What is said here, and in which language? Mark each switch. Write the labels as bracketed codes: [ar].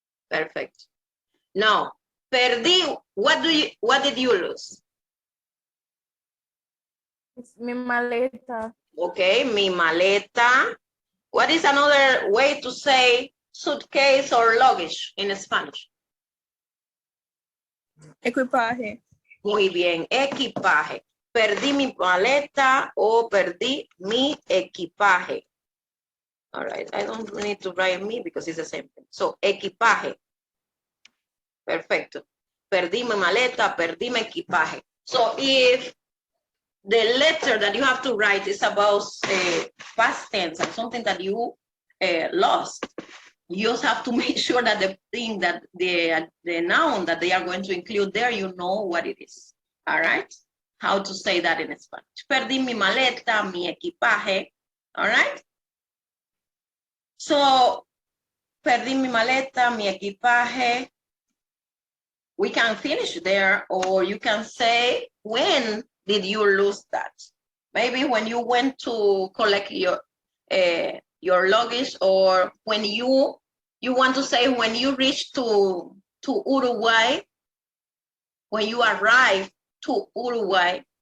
[en] Perfect. Now, perdí, what did you lose? It's [es] mi maleta. Okay, mi maleta. [en] What is another way to say suitcase or luggage in Spanish? [es] Equipaje. Muy bien, equipaje. Perdí mi maleta o perdí mi equipaje. [en] All right, I don't need to write me because it's the same thing. [es] So, equipaje. Perfecto. Perdí mi maleta, perdí mi equipaje. [en] So, if the letter that you have to write is about past tense and something that you lost, you just have to make sure that the thing that the noun that they are going to include there, you know what it is. All right? How to say that in Spanish. [es] Perdí mi maleta, mi equipaje. [en] All right? [es] So, perdí mi maleta, mi equipaje. [en] We can finish there, or you can say, when did you lose that? Maybe when you went to collect your luggage, or when you want to say when you reached to Uruguay, when you arrived to Uruguay.